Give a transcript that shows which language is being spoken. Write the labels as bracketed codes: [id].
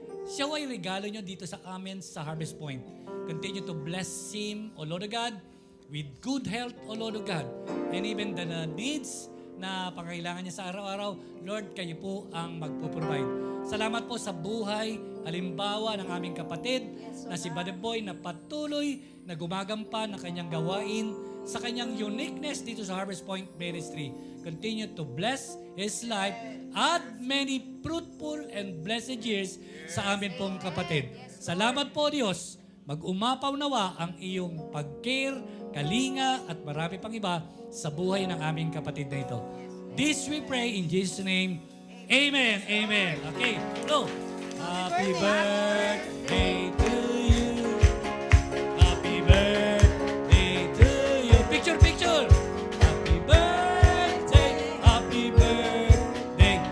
[tl] Siya ay regalo nyo dito sa amin sa Harvest Point. [en] Continue to bless him, O Lord of God, with good health, O Lord of God. And even the needs [tl] na pangailangan niya sa araw-araw, Lord, kayo po ang magpo-provide. Salamat po sa buhay, halimbawa ng aming kapatid na si Brother Boy na patuloy na gumagampan ng kanyang gawain sa kanyang uniqueness dito sa Harvest Point Ministry. [en] Continue to bless his life at many fruitful and blessed years [tl] sa amin pong kapatid. Salamat po Diyos. Mag-umapaw nawa ang iyong pag-care, kalinga at marami pang iba sa buhay ng aming kapatid na ito. [en] This we pray in Jesus' name. Amen. Amen. Okay. So, happy birthday to you. Happy birthday to you. Picture, picture. Happy birthday. Happy birthday.